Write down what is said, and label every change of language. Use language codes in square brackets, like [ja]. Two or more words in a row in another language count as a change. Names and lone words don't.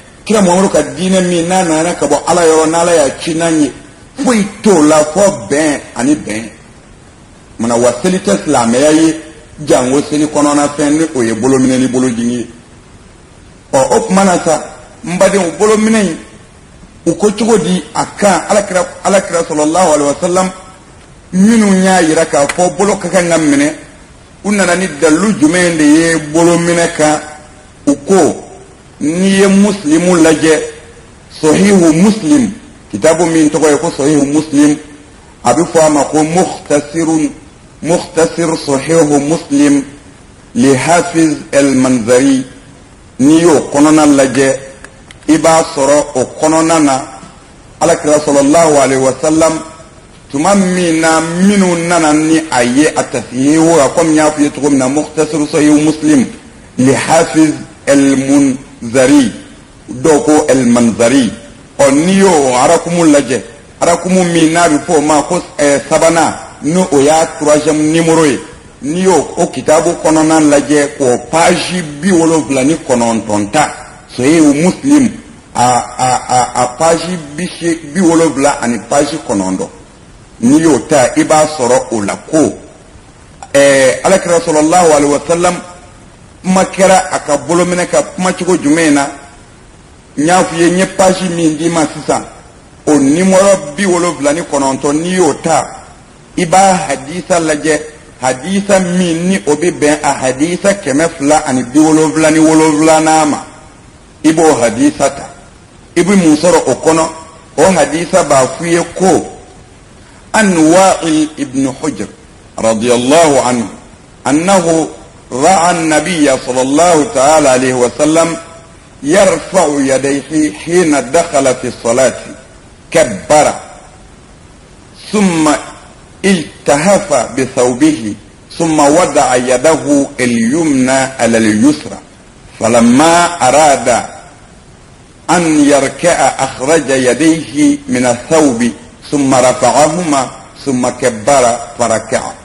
[bm] kira Muhammadu ka diinɛ min n'a nana ka bɔ Ala yɔrɔ n'Ala y'a ci n'a ye foyi t'o la fɔ bɛn ani bɛn mana wa seli tɛ silamɛya ye jango seli kɔnɔna fɛn ni o ye bolominɛ ni bolojigin ye o kuma na sa n badenw bolominɛ in u ko cogo di a kan alakira [ar] صلى الله عليه وسلم [bm] minnu y'a yira k'a fɔ bolo ka kan ka minɛ u nana ni dalilu jumɛn de ye bolominɛ kan u ko n'i ye muslimu lajɛ sahihu muslim kitabu min tɔgɔ ye ko sahihu muslim a bɛ fɔ a ma ko mukhtasir sahihu muslim li hafiz al-manzari n'i y'o kɔnɔna lajɛ i b'a sɔrɔ o kɔnɔna na alakira [ar] صلى الله عليه وسلم [bm] tuma min na minnu nana ni a ye a tasihihu a komi n y'a f'i ye cogo min na mukhtasir sahihu muslim li hafiz al-manzari dɔw ko al-manzari n'i y'o arakumu lajɛ arakumu min n'a bɛ fɔ o ma ko sabanan n'o o y'a [fr] troisième numéro [bm] ye n'i y'o o kitabu kɔnɔna lajɛ k'o page 79 ta sahihu muslim a page 70 ani page 9 n'i y'o ta i b'a sɔrɔ o la ko alakira [ar] صلى الله عليه وسلم [bm] kuma kɛra a ka bolominɛ ka kuma cogo jumɛn na n y'a f'i ye n ye page min d'i ma sisan o numéro 79 n'i y'o ta i b'a hadisa lajɛ hadisa min ni o bɛ bɛn a hadisa 277 ma i b'o hadisa ta i bɛ mun sɔrɔ o kɔnɔ o hadisa b'a f'i ye ko [ar] عن وائل بن حجر رضي الله عنه أنه رأى النبي صلى الله تعالى عليه وسلم يرفع يديه حين دخل في الصلاة كبر ثم التهف بثوبه ثم وضع يده اليمنى على اليسرى فلما أراد أن يركع أخرج يديه من الثوب ثم رفعهما ثم كبر فركع